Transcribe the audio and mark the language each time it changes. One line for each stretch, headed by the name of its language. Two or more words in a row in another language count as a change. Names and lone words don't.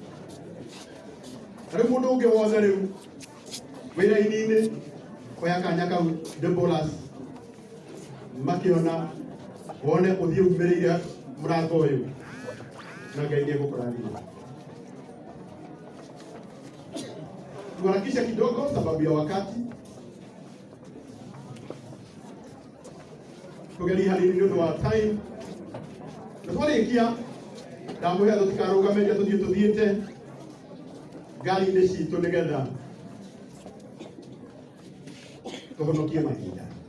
Kikuyu: Rĩu mũndũ ũngĩ wothe rĩu wĩra-inĩ oya kanya kau Deborah's makĩona wone ũthiĩ umĩrĩire mũrango ũyũ na Ngai nĩegũkũrathima.
Swahili: Tuharakisha kidogo sababu ya wakati.
Kikuyu: Tugerie hanini nĩ ũndũ wa time. Na twarĩkia ndamũhe tũtikarũgame nja tũthiĩte ngari-inĩ citũ nĩgetha tũhonokie mahinda.